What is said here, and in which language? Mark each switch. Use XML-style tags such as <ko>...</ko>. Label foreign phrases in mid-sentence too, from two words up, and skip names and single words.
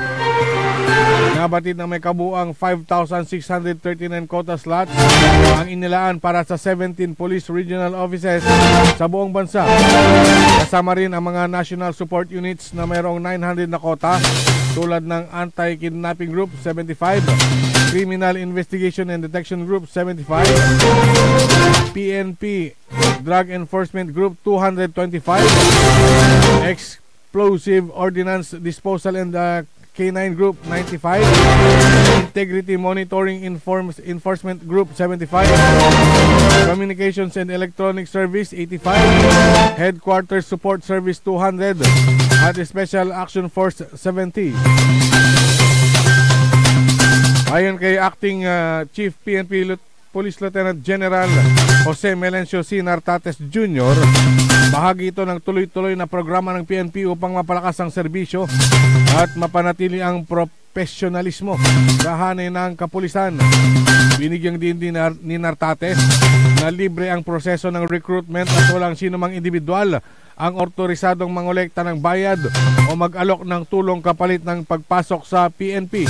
<tl>Nabatid na may kabuang 5,639 quota slots ang inilaan para sa 17 police regional offices sa buong bansa. Kasama rin ang mga</tl> <en>national support units</en> <tl>na mayroong 900 na quota tulad ng Anti-Kidnapping Group 75, Criminal Investigation and Detection Group 75, PNP Drug Enforcement Group 225, Explosive Ordnance Disposal and K9 Group 95, Integrity Monitoring Enforcement Group 75, Communications and Electronic Service 85, Headquarters Support Service 200, at Special Action Force 70. Ayon kay</tl> <en>Acting Chief</en> <tl>PNP</tl> <en>Police Lieutenant General</en> <tl>Jose Melencio C. Nartates Jr., bahagi ito ng tuloy-tuloy na programa ng PNP upang mapalakas ang serbisyo at mapanatili ang profesionalismo sa hanay ng kapulisan. Binigyang din ni Nartates na libre ang proseso ng recruitment at walang sinumang individual ang otorisadong mangolekta ng bayad o mag-alok ng tulong kapalit ng pagpasok sa PNP.</tl>